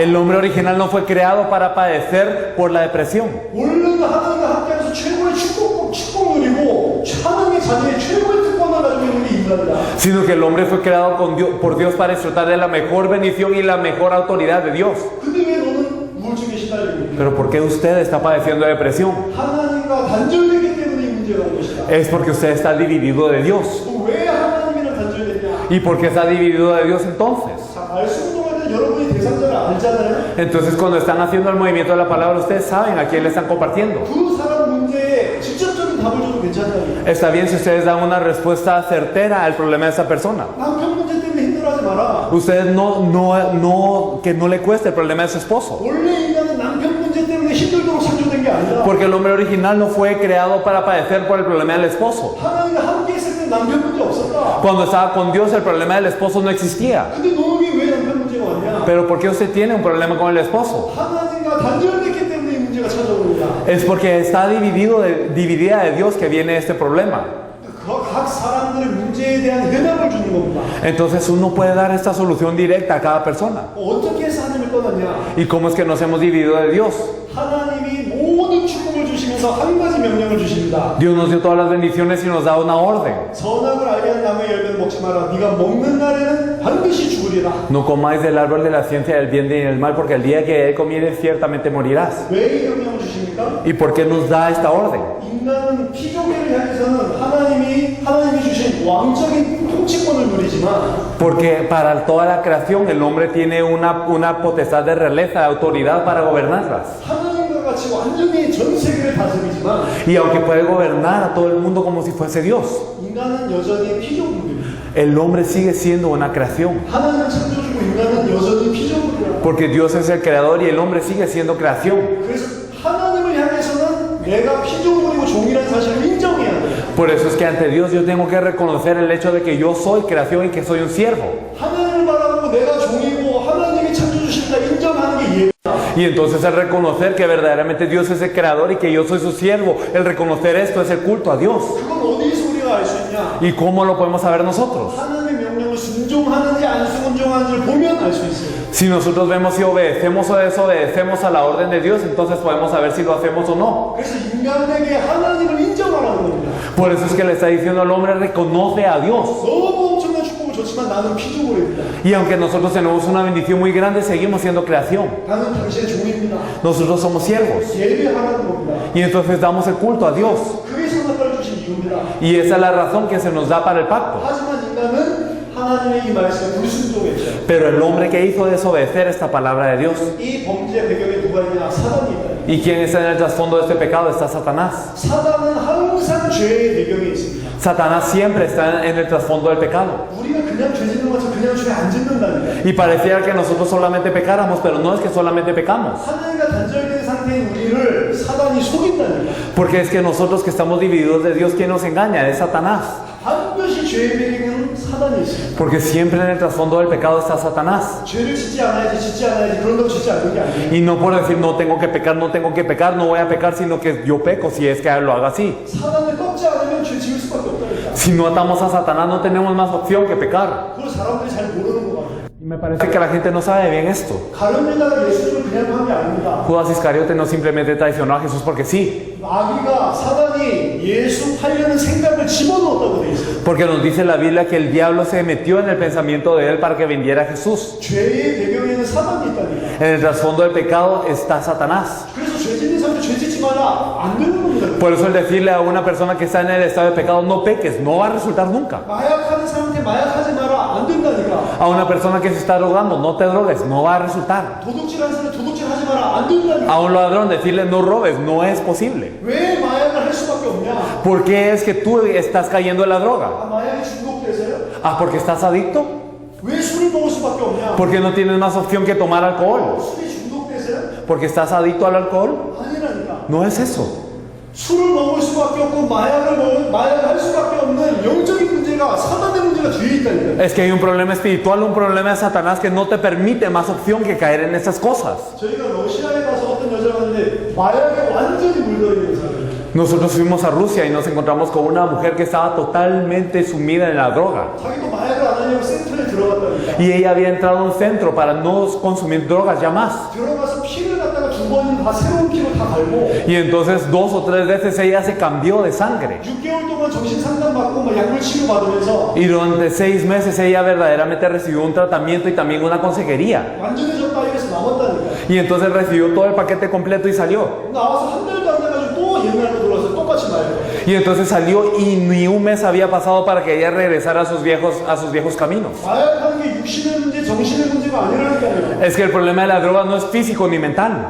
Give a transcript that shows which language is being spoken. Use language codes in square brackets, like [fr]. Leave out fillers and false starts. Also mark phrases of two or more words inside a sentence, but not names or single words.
[es] El hombre original no fue creado para padecer por la depresión. [ko] 원래는 하나님과 함께하면서 최고의 축복을 누리고 인간이다. [es] sino que el hombre fue creado por Dios para disfrutar de la mejor bendición y la mejor autoridad de Dios. [ko] 근데 왜 너는 우울증에 시달리고 있냐? [es] Pero ¿por qué usted está padeciendo depresión? [ko] 하나님과 단절되기 때문에 이 문제가 온 것이다. [es] Es porque usted está dividido de Dios. [ko] 왜 하나님이랑 단절됐냐? [es] ¿Y por qué está dividido de Dios entonces? [ko] 자, 말씀 동안에 여러분이 대상자를 알잖아요. [es] Entonces cuando están haciendo el movimiento de la palabra, ustedes saben a quién le están compartiendo. [ko] 그 사람 문제에 직접적인 답을 줘도 괜찮다니. [es] Está bien si ustedes dan una respuesta certera al problema de esa persona. [ko] 남편 문제 때문에 힘들어하지 마라. [es] Ustedes que no le cueste el problema de su esposo. [ko] 원래 인간은 남편 문제 때문에 힘들도록 창조된 게 아니라 [es] Porque el hombre original no fue creado para padecer por el problema del esposo. [ko] 하나님과 함께 있을 때 남편 문제 없었다. [es] Cuando estaba con Dios, el problema del esposo no existía. [ko] 근데 너에게 왜 남편 문제가 왔냐? [es] Pero ¿por qué usted tiene un problema con el esposo? [ko] 하나님과 단절됐기 때문에 이 문제가 찾아옵니다. [es] Es porque está dividida de Dios que viene este problema. [ko] 각 사람들의 문제에 대한 해답을 주는 겁니다. [es] Entonces uno puede dar esta solución directa a cada persona. [ko] 어떻게 해서 하나님을 떠났냐? [es] ¿Y cómo es que nos hemos dividido de Dios? [ko] 하나님이 모든 축복을 주시면서 한 가지 명령을 주십니다. [es] Dios nos dio todas las bendiciones y nos da una orden. [ko] 선악을 알게 하는 나무의 열매는 먹지 마라. 네가 먹는 날에는 반드시 죽으리라. [es] No comáis del árbol de la ciencia del bien y del mal, porque el día que él comieres ciertamente morirás. [ko] 왜 이 명령을 주십니까? [es] ¿Y por qué nos da esta orden? [ko] 인간은 피조개를 향해서는 하나님이 주신 왕적인 통치권을 누리지만 [es] Porque para toda la creación el hombre tiene una potestad de realeza, de autoridad para gobernarlas. [ko] 하나님과 같이 완전히 전 세계를 다스리지만 [es] Y aunque puede gobernar a todo el mundo como si fuese Dios, [ko] 인간은 여전히 피조물입니다. [es] el hombre sigue siendo una creación. [ko] 하나님은 창조주고 인간은 여전히 피조물이야. [es] Porque Dios es el creador y el hombre sigue siendo creación. [ko] 그래서 하나님을 향해서는 내가 피조물이고 종이라는 사실을 인정해야 돼. [es] Por eso es que ante Dios yo tengo que reconocer el hecho de que yo soy creación y que soy un siervo. [ko] 하나님을 바라보고 내가 종이고 하나님이 창조주신다 인정하는 게 예배다. [es] Y entonces el reconocer que verdaderamente Dios es el creador y que yo soy su siervo, el reconocer esto es el culto a Dios. [ko] 그건 어디서 우리가 알 수 있냐? [es] ¿Y cómo lo podemos saber nosotros? [ko] 하나님의 명령을 순종하는지 안 순종하는지를 보면 알 수 있어요. [es] Si nosotros vemos si obedecemos o desobedecemos a la orden de Dios, entonces podemos saber si lo hacemos o no. [ko] 그래서 인간에게 하나님을 인정하라는 겁니다. [es] Por eso es que le está diciendo al hombre, reconoce a Dios. [ko] 너무 엄청난 축복을 줬지만 나는 피조물입니다. [es] Y aunque nosotros tenemos una bendición muy grande, seguimos siendo creación. [ko] 나는 당신의 종입니다. [es] Nosotros somos siervos. [ko] 예배하라는 겁니다. [es] Y entonces damos el culto a Dios. [ko] 그게 선악과를 주신 이유입니다. [es] Y esa es la razón que se nos da para el pacto. [ko] 하지만 인간은 하나님의 이 말씀에 불순종했죠. [es] Pero el hombre que hizo desobedecer esta palabra de Dios. [ko] 이 범죄 배경에 누가 있냐? 사단이 있다. [es] ¿Y quién está en el trasfondo de este pecado? Está Satanás. [ko] 사단은 항상 죄의 배경에 있습니다. [es] Satanás siempre está en el trasfondo del pecado. [ko] 우리가 그냥 죄 짓는 것처럼 그냥 죄 안 짓는다니까. [es] Y pareciera que nosotros solamente pecáramos, pero no es que solamente pecamos. [ko] 하나님과 단절된 상태인 우리를 사단이 속인다니까. [es] Porque es que nosotros que estamos divididos de Dios, ¿quién nos engaña? Es Satanás. [ko] 반드시 죄의 배경에는 사단이 있습니다. [es] Porque siempre en el trasfondo del pecado está Satanás. [ko] 죄를 짓지 않아야지 그런다고 짓지 않는 게 아니에요. [es] Y no por decir no tengo que pecar, no voy a pecar, sino que yo peco si es que lo haga así. [ko] 사단을 꺾지 않으면 죄 지을 수밖에 없다니까. [es] Si no atamos a Satanás, no tenemos más opción que pecar. [ko] 그걸 사람들이 잘 모르는 것 같아요. [es] Y me parece que la gente no sabe bien esto. [ko] 가룟유다가 예수님을 그냥 한 게 아닙니다. [es] Judas Iscariote no simplemente traicionó a Jesús porque sí. [ko] 마귀가 사단이 예수 팔려는 생각을 집어넣었다고 돼 있어요. [es] Porque nos dice la Biblia que el diablo se metió en el pensamiento de él para que vendiera a Jesús. [ko] 죄의 배경에는 사단이 있다니까. [es] En el trasfondo del pecado está Satanás. [ko] 그래서 죄 짓는 사람들 죄 짓지 마라 안 되는 겁니다. [es] Por eso el decirle a una persona que está en el estado de pecado no peques, no va a resultar nunca. [ko] 마약하는 사람한테 마약하지 마라 안 된다니까. [es] A una persona que se está drogando, no te drogues, no va a resultar. [ko] 도둑질하는 사람 도둑질 하지 마라 안 된다니까. [es] A un ladrón decirle no robes, no es posible. [ko] 왜 마약을 할 수밖에 없냐? [es] ¿Por qué es que tú estás cayendo en la droga? [ko] 아, 마약에 중독돼서요? [es] Ah, porque estás adicto. [ko] 왜 술을 먹을 수밖에 없냐? [es] Porque no tienes más opción que tomar alcohol. [ko] 술이 중독돼서요? [es] Porque estás adicto al alcohol. [ko] 아니라니까. [es] No es eso. [ko] 술을 먹을 수밖에 없고 마약을 할 수밖에 없는 영적인 문제가 사단의 문제가 뒤에 있다니까. [es] Es que hay un problema espiritual, un problema de Satanás que no te permite más opción que caer en esas cosas. [ko] 저희가 러시아에 가서 어떤 여자가 왔는데 마약에 완전히 물들어 있는 사람이에요. [es] Nosotros fuimos a Rusia y nos encontramos con una mujer que estaba totalmente sumida en la droga. [ko] 자기도 마약을 안 하려고 센터에 들어갔다니까. [es] Y ella había entrado a un centro para no consumir drogas ya más. [ko] 들어가서 피를 갖다가 두 번 다 새로운 피로 다 갈고 [es] Y entonces 2 o 3 veces ella se cambió de sangre. [ko] 6개월 동안 정신 상담 받고 막 약물 치료 받으면서 [es] Y durante 6 meses ella verdaderamente recibió un tratamiento y también una consejería. [ko] 완전해졌다 이래서 나왔다니까. [es] Y entonces recibió todo el paquete completo y salió. [ko] 나와서 한 달도 안 돼가지고 또 옛날로 돌아서 똑같이 말해요. [es] Y entonces salió y ni un mes había pasado para que ella regresara a sus viejos caminos. [ko] 마약하는 게 육신의 문제, 정신의 문제가 아니라니까요. [es] Es que el problema de la droga no es físico ni mental,